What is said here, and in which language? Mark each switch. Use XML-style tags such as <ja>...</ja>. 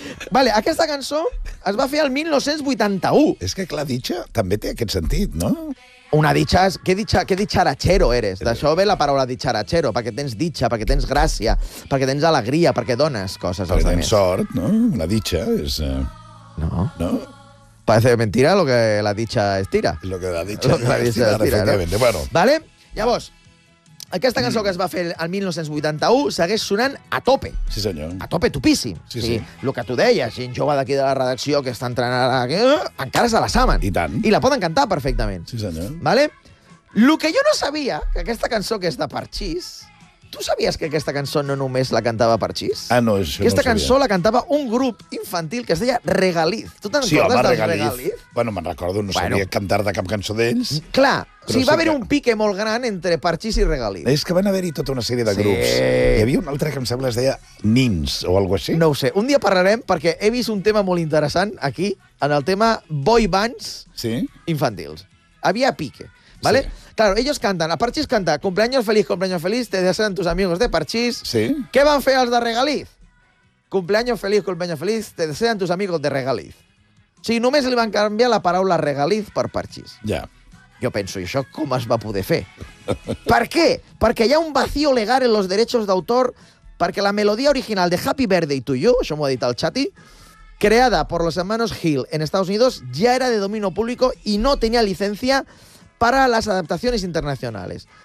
<ca>Vale, aquesta cançó es va fer el 1981. És que la dicha també té aquest sentit, no? Una dicha és...</ca> <es>Que dicharachero eres.</es> <ca>D'això ve la paraula dicharachero, perquè tens dicha, perquè tens gràcia, perquè tens alegria, perquè dones coses als altres. Perquè tens sort, no? Una dicha és... No. No?</ca> <es>Parece mentira lo que la dicha estira. Lo que la dicha estira, efectivamente. No? Bueno.</es> <ca>Vale? Llavors, aquesta cançó que es va fer el 1981 segueix sonant a tope. Sí, senyor. A tope, topíssim. Sí, sí. Lo que tu deies, gent jove d'aquí de la redacció que està entrant ara... Encara se la saben. I tant. I la poden cantar perfectament. Sí, senyor. Vale? Lo que jo no sabia, que aquesta cançó que és de Parchís... Tu sabies que aquesta cançó no només la cantava Parchís? Ah, no, això aquesta no ho sabia. Cançó la cantava un grup infantil que es deia Regaliz. Tu te'n recordes del Regaliz? Bueno, me'n recordo, no sabia cantar de cap cançó d'ells. Clar, però sí, va haver un pique molt gran entre Parchís i Regaliz. És que van haver-hi tota una sèrie de grups. Sí. Hi havia un altre que em sembla es deia Nins o alguna cosa així. No ho sé. Un dia parlarem, perquè he vist un tema molt interessant aquí, en el tema boy bands infantils. Havia pique. ¿Vale? Sí.</ca> <es>Claro, ellos cantan, a Parchís canta cumpleaños feliz, te desean tus amigos de Parchís. Sí.</es> <ca>¿Qué van fer els de Regaliz?</ca> <es>Cumpleaños feliz, te desean tus amigos de Regaliz.</es> <ca>Sí, només li van canviar la paraula Regaliz per Parchís. Ja. Yeah. Jo penso, i això com es va poder fer? Per què? Perquè hi ha</ca> <es>un vacío legal en los derechos d'autor,</es> <ca>perquè la melodia original de Happy Birthday to You, això m'ho ha dit el Chati,</ca> <es>creada por los hermanos Hill en Estados Unidos, ya era de dominio público y no tenía licencia para las adaptaciones internacionales.</es>